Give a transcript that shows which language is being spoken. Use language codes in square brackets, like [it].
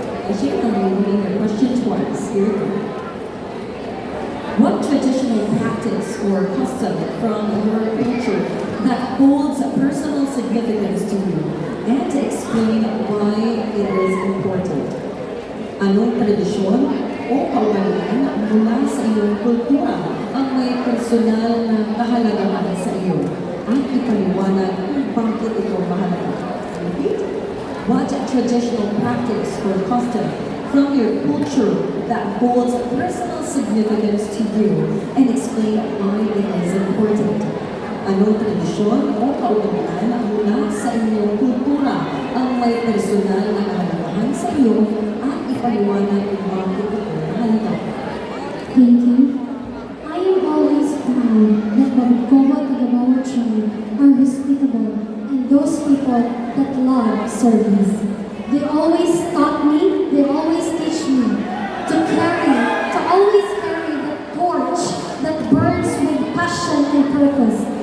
[en] Ashik, are you reading your question twice? Here we go. What traditional practice or custom from your culture that holds personal significance to you, and explain why it is important? [tl] Anong tradisyon o kaugalian mula sa iyong kultura ang may personal na kahalagahan sa iyo, at ipaliwanag kung bakit ito mahalaga? Repeat. [en] What traditional practice or custom from your culture that holds personal significance to you, and explain why it is important? [tl] Anong tradisyon o kaugalian mula sa inyong kultura ang may personal na kahalagahan sa iyo, at ipaliwanag kung bakit ito mahalaga? [en] Thank you. I am always proud that Babcoa Tagabawa tribe are hospitable and those people that love service. They always taught me, they always teach me to always carry the torch that burns with passion and purpose.